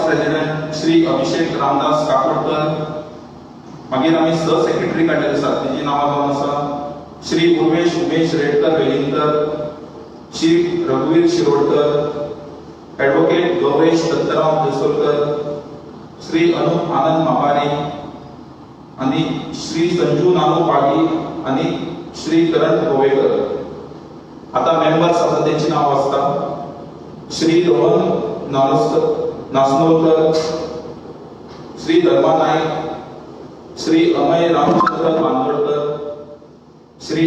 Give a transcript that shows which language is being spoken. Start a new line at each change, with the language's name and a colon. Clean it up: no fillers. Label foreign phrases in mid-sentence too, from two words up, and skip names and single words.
Konkani: प्रेसिडेंट श्री अभिषेक रामदास काकोडकर, मागीर आमी 6 सेक्रेटरी काडलेले आसात तेजी नांवां जावन आसा श्री उर्वेश उमेश रेडकर वेलिंगकर, श्री रघुवीर शिरोडकर, एडवोकेट गौरेश दत्तराम देसोलकर, श्री अनूप आनंद मापारी आणि श्री संजू नानू पागी आणि श्री करण गोवेकर। आता मेंबर्स आसा त्यांची नाव आसता श्री रोहन नासनोलकर, श्री धर्मा नाईक, श्री अमय रामचंद्र बांदोडकर, श्री